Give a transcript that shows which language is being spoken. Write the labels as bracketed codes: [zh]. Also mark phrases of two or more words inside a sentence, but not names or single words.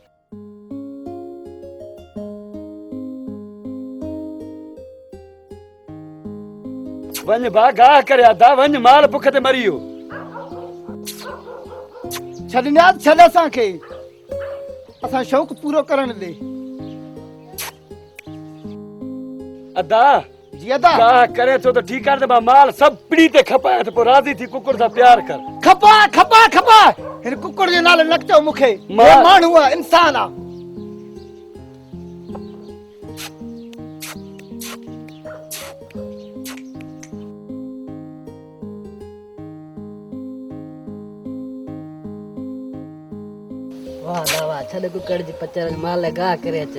[sd] वञ बा गाह करे अदा वञ माल बुख ते मरी वियो छॾियां छॾ असांखे असां शौक़ु पूरो करण ॾे अदा जी अदा गाह करे थो त ठीकु आहे त मां माल सभु पिड़ी ते खपाए त पोइ राज़ी थी कुकुर सां प्यार कर खपा खपा खपा हिन कुकड़ जो नालो न चओ मूंखे मां- हे माण्हू आहे इंसान आहे वाह दावा छॾ कुकड़ जी पचर माल गाह करे अच